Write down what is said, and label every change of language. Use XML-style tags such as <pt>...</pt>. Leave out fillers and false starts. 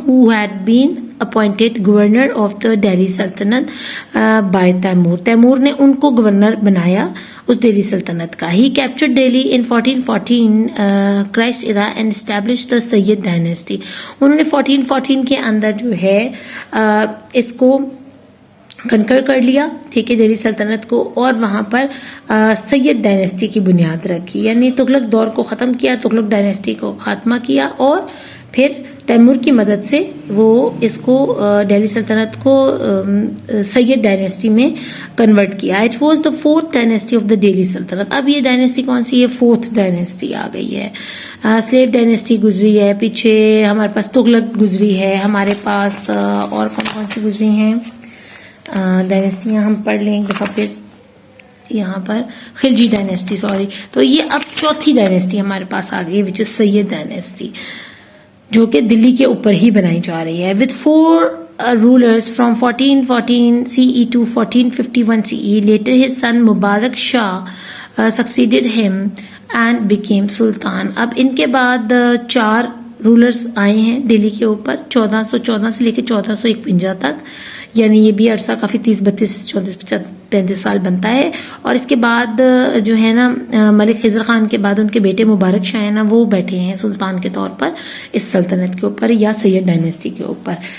<en>who had been appointed governor of the Delhi Sultanate by Taimur.</en> <ur>Timur نے ان کو governor بنایا اس دہلی سلطنت کا.</ur> <en>He captured Delhi in 1414 Christ era and established the Sayyid dynasty.</en> <ur>انہوں نے 1414 کے اندر جو ہے اس کو کنکر کر لیا, ٹھیک ہے, دہلی سلطنت کو, اور وہاں پر سید ڈائنیسٹی کی بنیاد رکھی, یعنی تغلق دور کو ختم کیا, تغلق ڈائنیسٹی کو خاتمہ کیا, اور پھر تیمور کی مدد سے وہ اس کو دہلی سلطنت کو سید ڈائنیسٹی میں کنورٹ کیا.</ur> <en>It was the 4th dynasty of the Delhi سلطنت.</en> <ur>اب یہ ڈائنیسٹی کون سی ہے؟ 4th ڈائنیسٹی آ گئی ہے. سلیو ڈائنیسٹی گزری ہے, پیچھے ہمارے پاس تغلق گزری ہے, ہمارے پاس اور کون سی گزری ہیں ڈائنیسٹیاں ہم پڑھ لیں ایک دفعہ پھر. یہاں پر خلجی ڈائنیسٹی, سوری. تو یہ اب 4تھی ڈائنیسٹی ہمارے پاس آ گئی ہے,</ur> <en>which is Sayyid dynasty,</en> <ur>جو کہ دلی کے اوپر ہی بنائی جا رہی ہے.</ur> <en>with 4 rulers from 1414 CE to 1451 CE. later his son Mubarak Shah succeeded him and became sultan.</en> <ur>اب ان کے بعد 4 رولرز آئے ہیں دلی کے اوپر 1414 سے لے کے 1451 تک, یعنی یہ بھی عرصہ کافی 30 32 34 35 سال بنتا ہے. اور اس کے بعد جو ہے نا ملک خضر خان کے بعد ان کے بیٹے مبارک شاہ ہیں نا, وہ بیٹھے ہیں سلطان کے طور پر اس سلطنت کے اوپر یا سید ڈائنیسٹی کے اوپر.</ur>